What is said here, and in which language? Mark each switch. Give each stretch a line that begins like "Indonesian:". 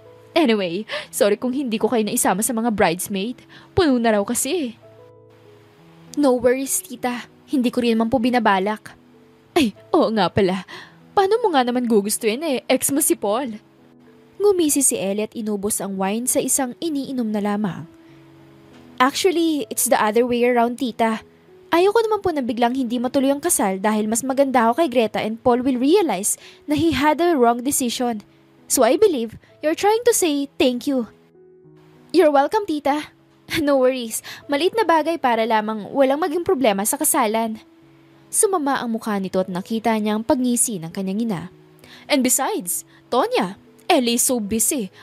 Filipino: Anyway, sorry kung hindi ko kayo naisama sa mga bridesmaid. Puno na raw kasi.
English: No worries, tita.
Filipino: Hindi ko rin naman po binabalak. Ay, oo nga pala. Paano mo nga naman gugustuhin ex mo si Paul? Ngumisi si Ellie at inubos ang wine sa isang iniinom na lamang.
English: Actually, it's the other way around,
Filipino: tita. Ayoko naman po na biglang hindi matuloy ang kasal dahil mas maganda ako kay Greta
English: and Paul will realize na he had a wrong decision. So I believe you're trying to say thank you. You're welcome, tita. No worries.
Filipino: Maliit na bagay para lamang walang maging problema sa kasalan. Sumama ang mukha nito at nakita niya ang pagngisi ng kanyang ina.
English: And besides, Tonya, Ellie is so busy.